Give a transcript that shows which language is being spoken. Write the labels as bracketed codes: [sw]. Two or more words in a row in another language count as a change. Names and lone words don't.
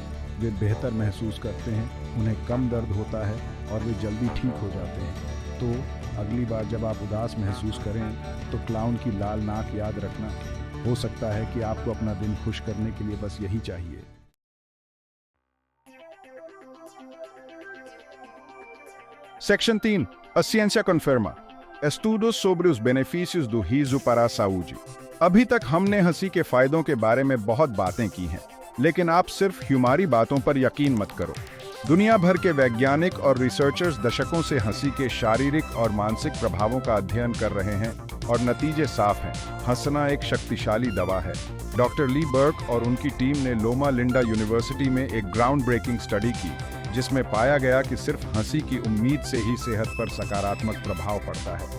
[hi] वे बेहतर महसूस करते हैं, उन्हें कम दर्द होता है और वे जल्दी ठीक हो जाते हैं। तो अगली बार जब आप उदास महसूस करें तो क्लाउन की लाल नाक याद रखना। हो सकता है कि आपको अपना दिन खुश करने के लिए बस यही चाहिए। [en] Section 3. [pt] A ciência confirma. Estudos sobre os benefícios do riso para a saúde. [hi] अभी तक हमने हंसी के फायदों के बारे में बहुत बातें की हैं, लेकिन आप सिर्फ हमारी बातों पर यकीन मत करो। दुनिया भर के वैज्ञानिक और रिसर्चर्स दशकों से हंसी के शारीरिक और मानसिक प्रभावों का अध्ययन कर रहे हैं और नतीजे साफ हैं। हंसना एक शक्तिशाली दवा है। डॉक्टर ली बर्क और उनकी टीम ने लोमा लिंडा यूनिवर्सिटी में एक [en] ground breaking study [hi] की, जिसमें पाया गया कि सिर्फ हंसी की उम्मीद से ही सेहत पर सकारात्मक प्रभाव पड़ता है।